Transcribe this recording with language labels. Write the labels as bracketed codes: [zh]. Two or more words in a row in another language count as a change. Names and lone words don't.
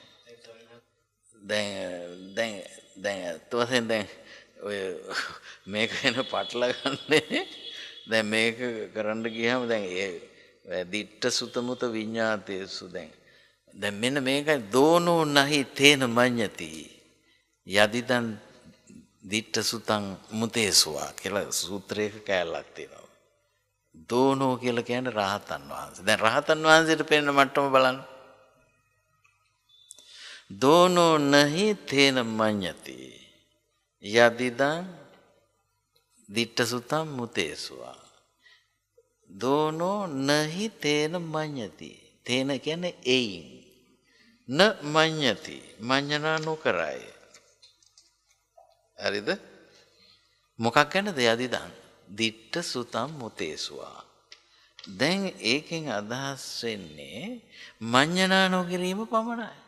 [si] දැන් තවසෙන් දැන් ඔය මේක වෙන පටල ගන්නේ දැන් මේක කරන්න ගියාම දැන් ඒ [pi] දිට්ඨ සුතමුත විඤ්ඤාතේසු [si] දැන් මෙන්න මේකයි [pi] දෝනෝ නහි තේන මඤ්ඤති යදිදන් දිට්ඨ සුතං මුතේසුවා [si] කියලා සූත්‍රයක කැලලක් තියෙනවා. දෝනෝ කියලා කියන්නේ රහතන් වහන්සේ. දැන් රහතන් වහන්සේට පෙනෙන මට්ටම බලන්න. [pi] දෝනෝ නහි තේන මඤ්ඤති යදිදං දිට්ඨ සුතං මුතේසුවා. දෝනෝ නහි තේන මඤ්ඤති. [si] තේන කියන්නේ එයින්. [pi] න මඤ්ඤති [si] මඤ්ඤනා නොකරයි. හරිද? මොකක් ගැනද [pi] යදිදං දිට්ඨ සුතං මුතේසුවා. [si] දැන් ඒකෙන් අදහස් වෙන්නේ මඤ්ඤනා නොකිරීම පමණයි.